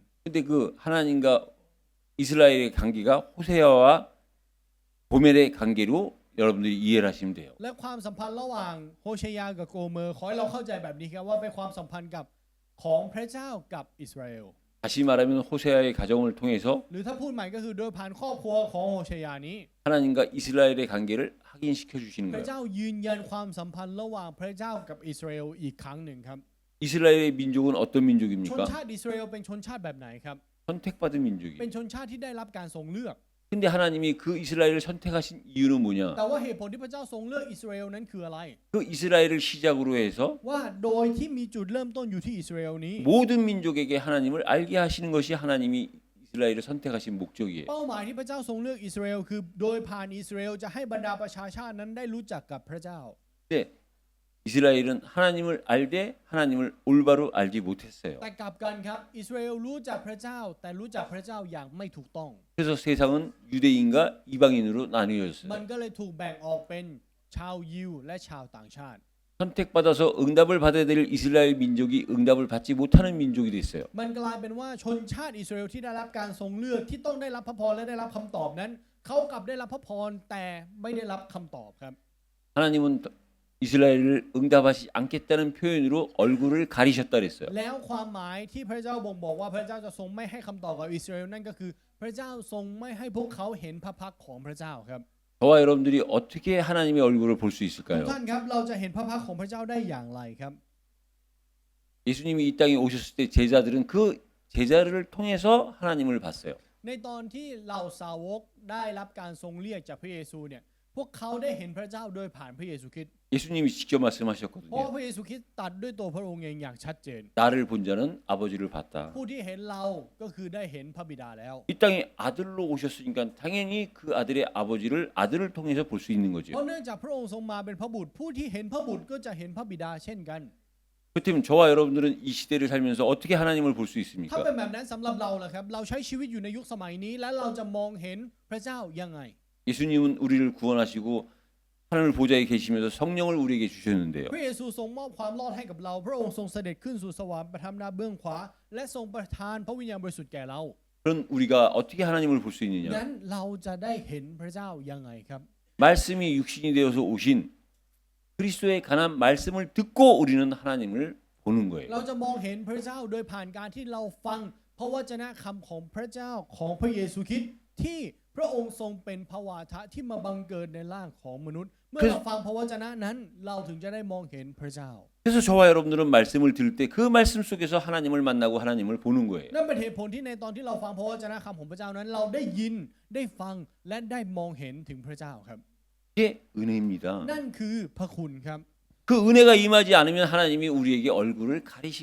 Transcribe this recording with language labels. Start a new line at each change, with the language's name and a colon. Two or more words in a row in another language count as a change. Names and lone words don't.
Korean: 근데 그 하나님과 이스라엘의 관계가 호세아와 고멜의 관계로 여러분들이 이해를 하시면 돼요.
Thai: และความสัมพันธ์ระหว่างโฮเชยากับโกเมอร์ขอให้เราเข้าใจแบบนี้ครับว่าเป็นความสัมพันธ์กับของพระเจ้ากับอิสราเอล
Korean: 다시 말하면 호세아의 가정을 통해서
Thai: หรือถ้าพูดใหม่ก็คือโดยผ่านครอบครัวของโฮเชยานี้
Korean: 하나님과 이스라엘의 관계를 확인시켜 주시는
Thai: พระ
Korean: 거예요.
Thai: เจ้ายืนยันความสัมพันธ์ระหว่างพระเจ้ากับอิสราเอลอีกครั้งหนึ่งครับ
Korean: 이스라엘의 민족은 어떤
Thai: ชน
Korean: 민족입니까?
Thai: ชาติอิสราเอลเป็นชนชาติแบบไหนครับ
Korean: 선택받은
Thai: เป็น
Korean: 민족이에요.
Thai: ชนชาติที่ได้รับการทรงเลือก
Korean: 근데 하나님이 그 이스라엘을 선택하신 이유는 뭐냐?
Thai: แต่ว่าเหตุผลที่พระเจ้าทรงเลือกอิสราเอลนั้นคืออะไร
Korean: 그 이스라엘을 시작으로 해서
Thai: ว่าโดยที่มีจุดเริ่มต้นอยู่ที่อิสราเอลนี้
Korean: 모든 민족에게 하나님을 알게 하시는 것이 하나님이 이스라엘을 선택하신 목적이에요.
Thai: เป้าหมายที่พระเจ้าทรงเลือกอิสราเอลคือโดยผ่านอิสราเอลจะให้บรรดาประชาชาตินั้นได้รู้จักกับพระเจ้า
Korean: 근데 이스라엘은 하나님을 알되 하나님을 올바로 알지 못했어요.
Thai: แต่กลับกันครับอิสราเอลรู้จักพระเจ้าแต่รู้จักพระเจ้าอย่างไม่ถูกต้อง
Korean: 그래서 세상은 유대인과 이방인으로
Thai: มัน
Korean: 나뉘어졌어요.
Thai: ก็เลยถูกแบ่งออกเป็นชาวยิวและชาวต่างชาติ
Korean: 선택받아서 응답을 받아야 될 이스라엘 민족이 응답을 받지 못하는 민족이 됐어요.
Thai: มันกลายเป็นว่าชนชาติอิสราเอลที่ได้รับการทรงเลือกที่ต้องได้รับพระพรและได้รับคำตอบนั้น เขากลับได้รับพระพรแต่ไม่ได้รับคำตอบครับ
Korean: 하나님은 이스라엘을 응답하지 않겠다는 표현으로 얼굴을 가리셨다 그랬어요.
Thai: แล้วความหมายที่พระเจ้าบ่งบอกว่าพระเจ้าจะทรงไม่ให้คำตอบกับอิสราเอลนั่นก็คือพระเจ้าทรงไม่ให้พวกเขาเห็นพระพักตร์ของพระเจ้าครับ
Korean: 저와 여러분들이 어떻게 하나님의 얼굴을 볼 수
Thai: ทุ
Korean: 있을까요?
Thai: กท่านครับเราจะเห็นพระพักตร์ของพระเจ้าได้อย่างไรครับ
Korean: 예수님이 이 땅에 오셨을 때 제자들은 그 제자를 통해서 하나님을 봤어요.
Thai: ในตอนที่เหล่าสาวกได้รับการทรงเรียกจากพระเยซูเนี่ยพวกเขาได้เห็นพระเจ้าโดยผ่านพระเยซูคริสต์
Korean: 예수님이 직접
Thai: เพราะ
Korean: 말씀하셨거든요.
Thai: พระเยซูคริสต์ตรัสด้วยตัวพระองค์เองอย่างชัดเจน
Korean: 나를 본 자는 아버지를 봤다.
Thai: ผู้ที่เห็นเราก็คือได้เห็นพระบิดาแล้ว
Korean: 이 땅에 아들로 오셨으니까 당연히 그 아들의 아버지를 아들을 통해서 볼 수 있는
Thai: เพ
Korean: 거죠.
Thai: ราะเนื่องจากพระองค์ทรงมาเป็นพระบุตรผู้ที่เห็นพระบุตรก็จะเห็นพระบิดาเช่นกัน
Korean: 그렇다면 저와 여러분들은 이 시대를 살면서 어떻게 하나님을 볼 수
Thai: ถ้า
Korean: 있습니까?
Thai: เป็นแบบนั้นสำหรับเราล่ะครับเราใช้ชีวิตอยู่ในยุคสมัยนี้และเราจะมองเห็นพระเจ้ายังไง
Korean: 예수님은 우리를 구원하시고 하늘 보좌에 계시면서 성령을 우리에게 주셨는데요.
Thai: พระเยซูทรงมอบความรอดให้กับเรา พระองค์ทรงเสด็จขึ้นสู่สวรรค์ประทับณเบื้องขวาและทรงประทานพระวิญญาณบริสุทธิ์แก่เรา
Korean: 그런 우리가 어떻게 하나님을 볼 수
Thai: ดัง
Korean: 있느냐?
Thai: นั้นเราจะได้เห็นพระเจ้ายังไงครับ
Korean: 말씀이 육신이 되어서 오신 그리스도의 관한 말씀을 듣고 우리는 하나님을 보는 거예요.
Thai: เราจะมองเห็นพระเจ้าโดยผ่านการที่เราฟังพระวจนะคำของพระเจ้าของพระเยซูคริสต์ที่พระองค์ทรงเป็นพระวาทะที่มาบังเกิดในร่างของมนุษย์ เมื่อเราฟังพระวจนะนั้นเราถึงจะได้มองเห็นพระเจ้า
Korean: 그래서 저와 여러분들은 말씀을 들을 때 그 말씀 속에서 하나님을 만나고 하나님을 보는 거예요.
Thai: นั่นเป็นเหตุผลที่ในตอนที่เราฟังพระวจนะคำของพระเจ้านั้น เราได้ยินได้ฟังและได้มองเห็นถึงพระเจ้าครับ
Korean: 이게 은혜입니다.
Thai: นั่นคือพระคุณครับ
Korean: 그 은혜가 임하지 않으면 하나님이 우리에게 얼굴을 가리신